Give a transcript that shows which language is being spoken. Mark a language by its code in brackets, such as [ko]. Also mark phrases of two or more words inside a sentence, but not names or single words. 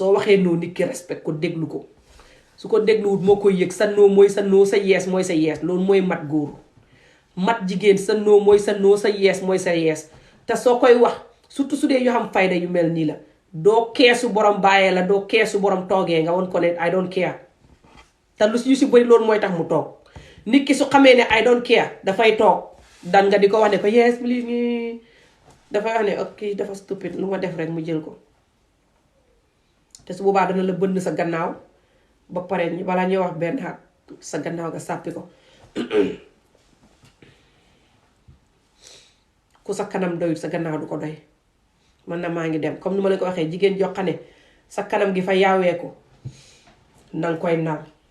[wo] noo nit ki respect ko déglu ko su ko dégluwut moo koy yëg sa noo mooy sa noo sa yees mooy sa yees loolu mooy mat góor mat jigéen sa noo mooy sa noo sa yees mooy sa yees te soo koy wax surtout su dee yoo xam fayda yu mel nii la doo keesu borom bàyyee la doo keesu borom toogee nga won ko ne [en] I don't care [wo] te lu si bëri loolu mooy tax mu toog nit ki su xamee ne [en] I don't care [wo] dafay toog dan nga di ko wax ne ko [en] yes please [wo] ni dafay wax ne ok dafa stupide lu ma def rek mu jël ko te su boobaa dana la bënn sa gannaaw ba pare balaa ñuy wax benn xat sa gannaaw nga sàppi ko ku sa kanam doyut sa gannaaw du ko doy man na maa ngi dem comme ni ma leen ko waxee jigéen joo xam ne sa kanam gi fa yaaweeku nanga koy nal